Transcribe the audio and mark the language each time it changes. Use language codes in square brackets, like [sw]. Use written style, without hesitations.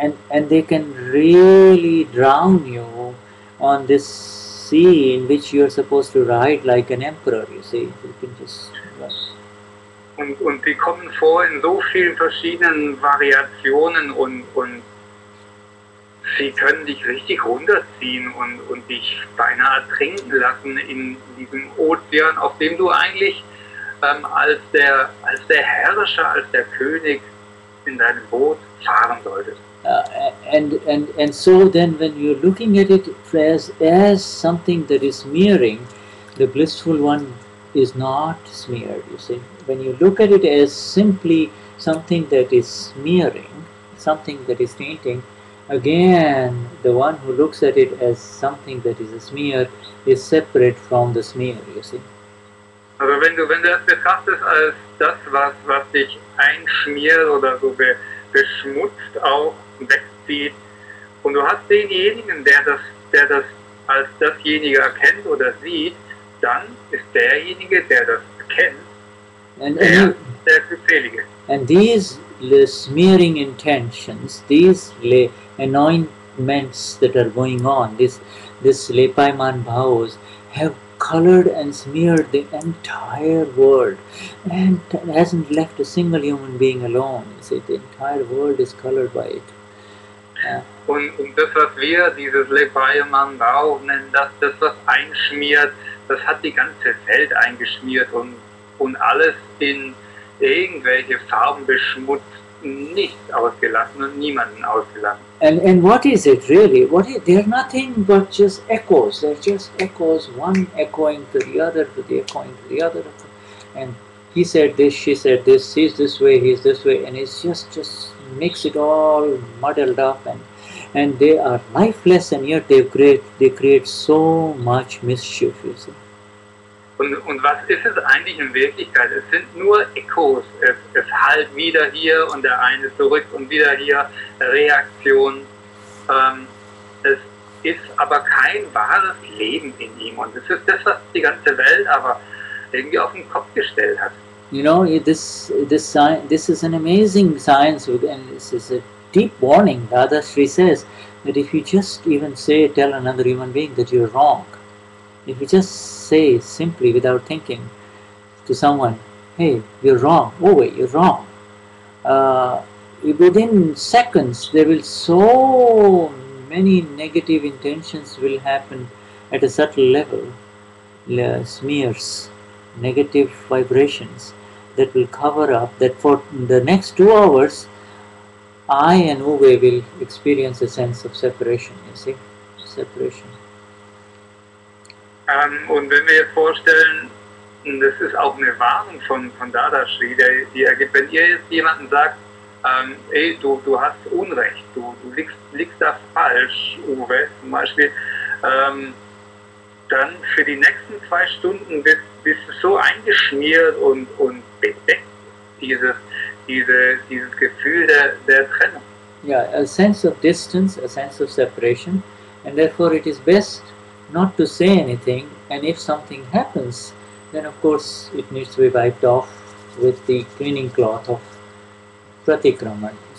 [en] And they can really drown you on this sea in which you are supposed to ride like an emperor. You see, you can just. [de] Und die kommen vor in so vielen verschiedenen Variationen und sie können dich richtig runterziehen und dich beinahe ertrinken lassen in diesem Ozean, auf dem du eigentlich als der Herrscher, als der König in deinem Boot fahren solltest. [en] And so then when you're looking at it as something that is smearing, the blissful one is not smeared, you see. When you look at it as simply something that is smearing, something that is tainting, again the one who looks at it as something that is a smear is separate from the smear, you see. [de] Also wenn du das betrachtest als das, was dich einschmiert oder so beschmutzt auch wegzieht, und du hast denjenigen, der das als dasjenige erkennt oder sieht, dann ist derjenige, der das erkennt, der Glückselige. [en] And these smearing intentions, these anointments that are going on, this lepaiman bhavas have colored and smeared the entire world and hasn't left a single human being alone. You see, the entire world is colored by it. [de] Und das, was wir dieses Lepaiman Bhava nennen, das, was einschmiert, das hat die ganze Welt eingeschmiert und alles in irgendwelche Farben beschmutzt, nichts ausgelassen und niemanden ausgelassen. [en] And what is it really? They're nothing but just echoes. They're just echoes, one echoing to the other, echoing to the other. And he said this, she said this, he's this way, he's this way, and it's just makes it all muddled up, and they are lifeless, and yet they create so much mischief, you see. [de] Und was ist es eigentlich in Wirklichkeit? Es sind nur Echos. Es hallt wieder hier und der eine zurück und wieder hier Reaktion. Es ist aber kein wahres Leben in ihm. Und es ist das, was die ganze Welt aber irgendwie auf den Kopf gestellt hat. [en] You know, this is an amazing science, and this is a deep warning. Dadashri says that if you just even tell another human being that you're wrong, if you just say simply without thinking to someone, hey, you're wrong, oh wait, you're wrong, within seconds there will so many negative intentions will happen at a subtle level, smears, negative vibrations that will cover up, that for the next 2 hours I and Uwe will experience a sense of separation, you see, separation. [de] Und wenn wir jetzt vorstellen, das ist auch eine Warnung von Dadashri, die ergibt, wenn ihr jetzt jemandem sagt, ey, du hast Unrecht, du liegst da falsch, Uwe zum Beispiel, dann für die nächsten 2 Stunden bist du so eingeschmiert und bedeckt, dieses Gefühl der Trennung. [en] Yeah, a sense of distance, a sense of separation, and therefore it is best not to say anything, and if something happens, then of course it needs to be wiped off with the cleaning cloth of pratikraman.